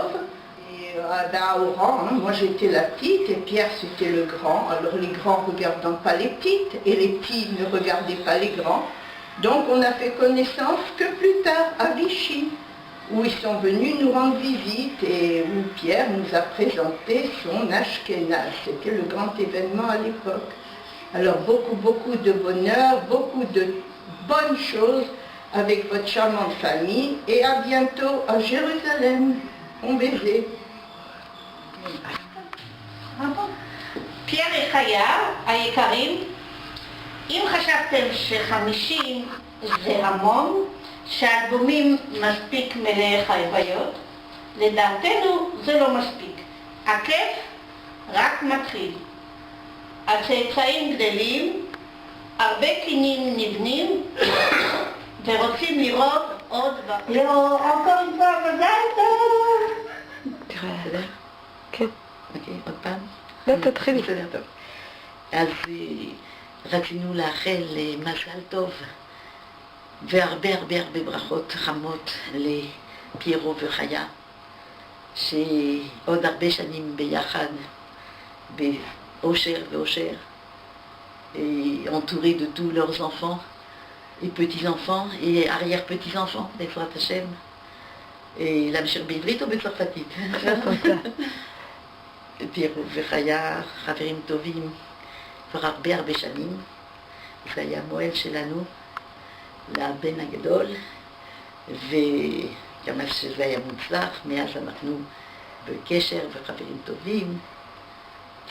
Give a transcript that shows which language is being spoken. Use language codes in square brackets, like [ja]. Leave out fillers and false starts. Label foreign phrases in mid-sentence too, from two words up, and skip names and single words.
[fr] À Oran, hein, moi j'étais la petite et Pierre c'était le grand, alors les grands regardant pas les petites et les petits ne regardaient pas les grands, donc on a fait connaissance que plus tard à Vichy, où ils sont venus nous rendre visite et où Pierre nous a présenté son Ashkénaze, c'était le grand événement à l'époque. Alors beaucoup de bonheur, beaucoup de bonnes choses avec votre charmante famille et à bientôt à Jérusalem. Bon baiser. [he] פייר וחיה היקרים, אם חשבתם ש50 זה המון, שהאלבומים מספיק מלאי חוויות, לדעתנו זה לא מספיק. הכיף רק מתחיל. הצאצאים גדלים, הרבה קינים נבנים, ורוצים לראות עוד לא, [fr] encore une fois, [he] מזל טוב! תראה, עליה? כן. אוקיי, עוד פעם? לא, תתחילי. בסדר, טוב. אז רצינו לאחל מזל טוב והרבה ברכות חמות לפיירו וחיה, שעוד הרבה שנים ביחד באושר ואושר, [fr] entourés de tous leurs enfants et petits-enfants et arrière-petits-enfants, [he] בעזרת השם. להמשיך בעברית או בצרפתית? פיירו וחיה, חברים טובים, כבר הרבה שנים. זה היה מועל שלנו, לבן הגדול, וגם שזה היה מוצלח, מאז אנחנו בקשר וחברים טובים,